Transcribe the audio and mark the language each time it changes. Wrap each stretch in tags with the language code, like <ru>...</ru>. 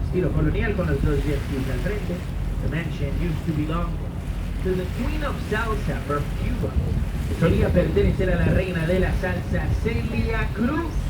<es>Estilo colonial con los 2 jet skis al frente.</es> <en>The mansion used to belong to the Queen of Salsa from Cuba.</en> <es>Solía pertenecer a la reina de la salsa, Celia Cruz.</es>